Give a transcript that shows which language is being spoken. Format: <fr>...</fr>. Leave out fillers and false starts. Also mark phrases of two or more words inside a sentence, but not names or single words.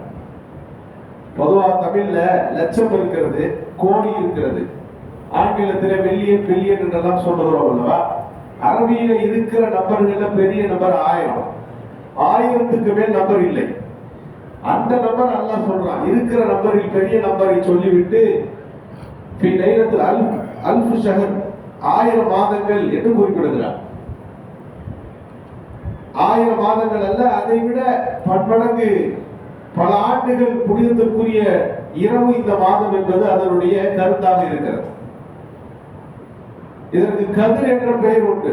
<ta>பொதுவாக தமிழ்ல லட்சம் இருக்கிறது, கோடி இருக்கிறது, ஆங்கிலத்தில்</ta> <en>million billion</en> <ta>என்றெல்லாம் சொல்லுகிறோம் அல்லவா. அரபியில இருக்கிற நம்பர்கள்ல பெரிய நம்பர் 1000. 1000க்கு மேல் நம்பர் இல்லை. அந்த நம்பர் அல்லாஹ் சொல்றான். இருக்கிற நம்பரில் பெரிய நம்பரை சொல்லிவிட்டு</ta> <ar>في ليلة ألف شهر</ar> <ta>1000 மாதங்கள் என்று குறிப்பிடுகிறார். 1000 மாதங்கள் அல்ல, அதை விட பன்மடங்கு பல ஆண்டுகள் புனிதத்திற்குரிய இரவு இந்த மாதம் என்பது அதனுடைய கருத்தாக இருக்கிறது. இதற்கு கதிர் என்ற பெயர் உண்டு.</ta>